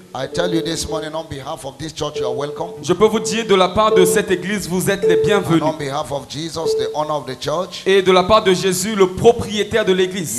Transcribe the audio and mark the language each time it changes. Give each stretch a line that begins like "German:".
English: I tell you this morning on behalf of this church, you are welcome.
French: je peux vous dire de la part de cette église, vous êtes les
English: And
French: bienvenus.
English: on behalf of Jesus, the honor of the church,
French: Et de la part de Jésus, le propriétaire de l'église,